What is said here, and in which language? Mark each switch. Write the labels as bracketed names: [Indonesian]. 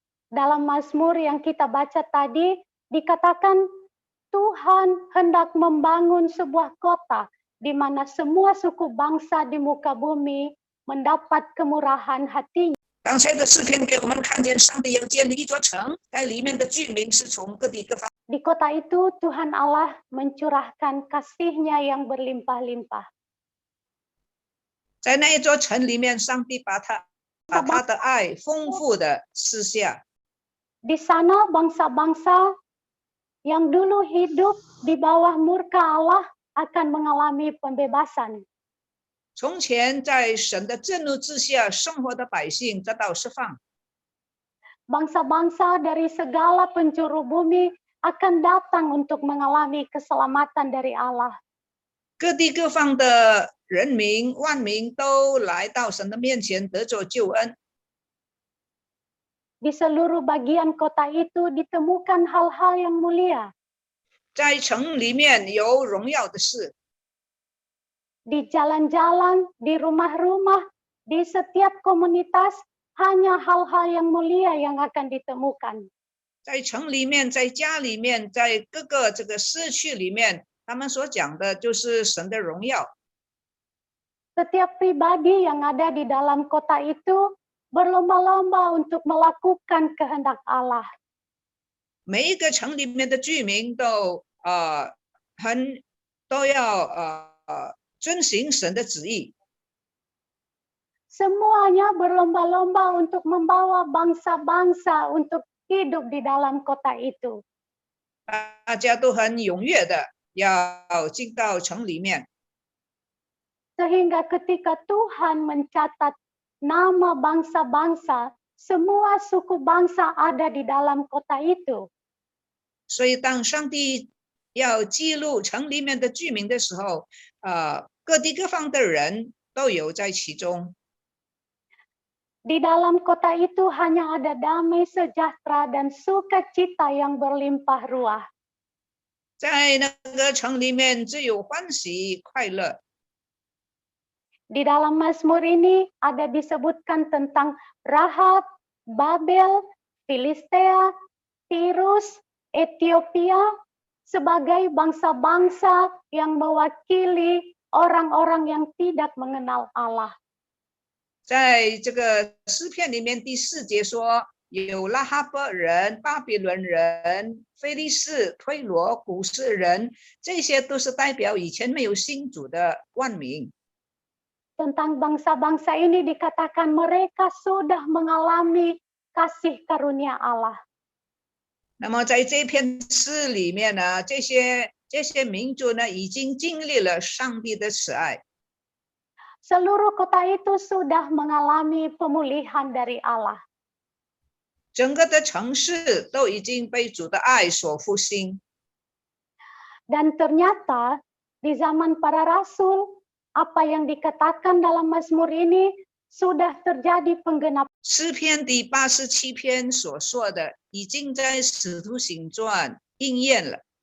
[Indonesian] Dalam Mazmur yang kita baca tadi, dikatakan Tuhan hendak membangun sebuah kota di mana semua suku bangsa di muka bumi mendapat kemurahan hatinya. [Chinese] 刚才的诗篇给我们看见上帝要建立一座城，在里面的居民是从各地各方。 [Indonesian] Di kota itu Tuhan Allah mencurahkan kasih-Nya yang berlimpah-limpah. [Chinese] 在那一座城里面，上帝把他的爱丰富的施下。 [Indonesian] Di sana bangsa-bangsa yang dulu hidup di bawah murka Allah akan mengalami pembebasan. [Chinese] 从前在神的震怒之下生活的百姓得到释放。 [Indonesian] Bangsa-bangsa dari segala penjuru bumi akan datang untuk mengalami keselamatan dari Allah. [Chinese] 各地各方的人民万民都来到神的面前得着救恩。 [Indonesian] Di seluruh bagian kota itu ditemukan hal-hal yang mulia. [Chinese] 在城里面有荣耀的事， [Indonesian] Di jalan-jalan, di rumah-rumah, di setiap komunitas, hanya hal-hal yang mulia yang akan ditemukan. [Chinese] 在城里面，在家里面，在各个这个社区里面，他们所讲的就是神的荣耀。 [Indonesian] Setiap pribadi yang ada di dalam kota itu berlomba-lomba untuk melakukan kehendak Allah. [Chinese] 每一个城里面的居民都要遵行神的旨意。 [Indonesian] Semuanya berlomba-lomba untuk membawa bangsa-bangsa untuk hidup di dalam kota itu. [Chinese] 大家都很踊跃的要进到城里面， [Indonesian] Sehingga ketika Tuhan mencatat nama bangsa-bangsa, semua suku bangsa ada di dalam kota itu. [Chinese] 所以当上帝要记录城里面的居民的时候，各地各方的人都有在其中。 [Indonesian] Di dalam kota itu hanya ada damai sejahtera dan sukacita yang berlimpah ruah. [Chinese] 在那个城里面只有欢喜快乐。 [Indonesian] Di dalam Mazmur ini ada disebutkan tentang Rahab, Babel, Filistea, Tirus, Ethiopia sebagai bangsa-bangsa yang mewakili orang-orang yang tidak mengenal Allah. [Chinese] 在这个诗篇里面第4节说，有拉哈伯人、巴比伦人、非利士、推罗、古斯人，这些都是代表以前没有信主的万民。 [Indonesian] Tentang bangsa-bangsa ini dikatakan mereka sudah mengalami kasih karunia Allah. [Chinese] 那么在这篇诗里面呢，这些民族呢，已经经历了上帝的慈爱。 [Indonesian] Seluruh kota itu sudah mengalami pemulihan dari Allah. [Chinese] 整个的城市都已经被主的爱所复兴。 [Indonesian] Dan ternyata di zaman para rasul, apa yang dikatakan dalam Mazmur ini sudah terjadi penggenapan. [Chinese] 诗篇第87篇所说的，已经在使徒行传应验了。